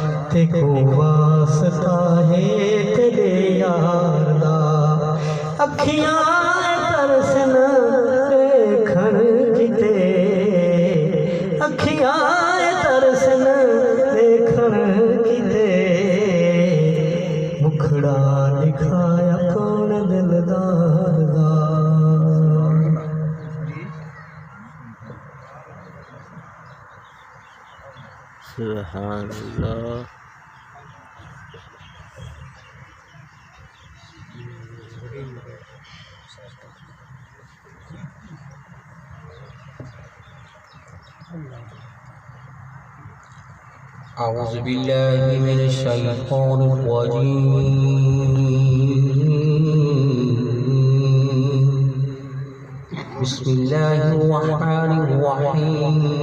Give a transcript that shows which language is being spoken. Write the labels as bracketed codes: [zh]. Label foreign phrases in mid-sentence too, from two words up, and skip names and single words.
[pa] تے کو واسطہ ہے تیرے یار دا اکھیاں ترسن دیکھن کتے اکھیاں ترسن دیکھن کتے مکھڑا دکھایا کون دلدار دا [ar] سبحان اللہ أعوذ بالله من الشيطان الرجيم بسم الله الرحمن الرحيم